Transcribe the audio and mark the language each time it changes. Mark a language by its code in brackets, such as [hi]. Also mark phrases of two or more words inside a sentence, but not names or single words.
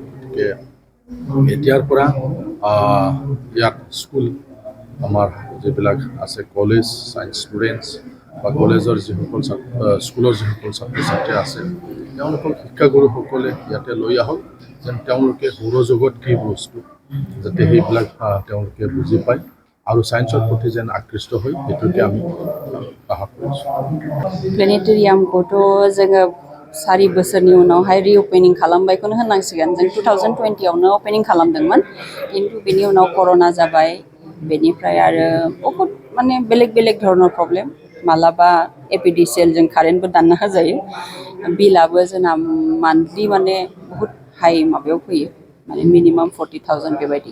[as] গতিকে এতিয়াৰ পৰা ইয়াত স্কুল আমাৰ যিবিলাক আছে কলেজ ছায়েন্স ষ্টুডেণ্টছ বা কলেজৰ যিসকল স্কুলৰ যিসকল ছাত্ৰ ছাত্ৰী আছে তেওঁলোকক শিক্ষাগুৰুসকলে ইয়াতে লৈ আহক, যেন তেওঁলোকে সৌৰজগত কি বস্তু যাতে সেইবিলাক তেওঁলোকে বুজি পায় আৰু ছায়েন্সৰ প্ৰতি যেন আকৃষ্ট হয়, সেইটোকে আমি আশা কৰিছোঁ। [brx] प्लेनेटरियामखौथ' जोङो 4 बोसोरनि उनावहाय रिअपेनिं खालामबायखौनो होननांसिगोन। जों 2020आवनो अपेनिं खालामदोंमोन, खिन्थु बेनि उनाव कर'ना जाबाय। बेनिफ्राय आरो बहुत माने बेलेग बेलेग धरনৰ प्रब्लेम, मालाबा एपिडिसिएल जों कारेन्टबो दानना होजायो, बिलाबो जोंना मान्थलि माने बहुत हाई माबायाव फैयो, माने मिनिमाम 40,000 बेबायदि।